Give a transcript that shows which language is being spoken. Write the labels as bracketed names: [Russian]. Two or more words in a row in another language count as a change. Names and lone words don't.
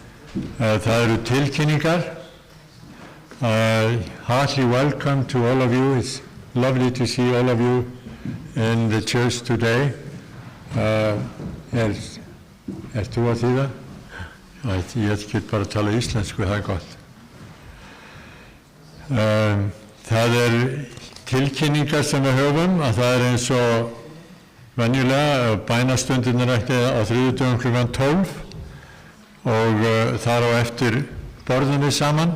[Icelandic] Það eru tilkynningar. [English] Heartily welcome to all of you. It's lovely to see all of you in the church today. [Icelandic] Þú að þýða? Ég get bara að tala íslensku, það gott. Það tilkynningar sem við höfum, að það eins og venjulega bænastundirnar ekki á þriðjudögum klukkan 12 og þar á eftir borðum við saman.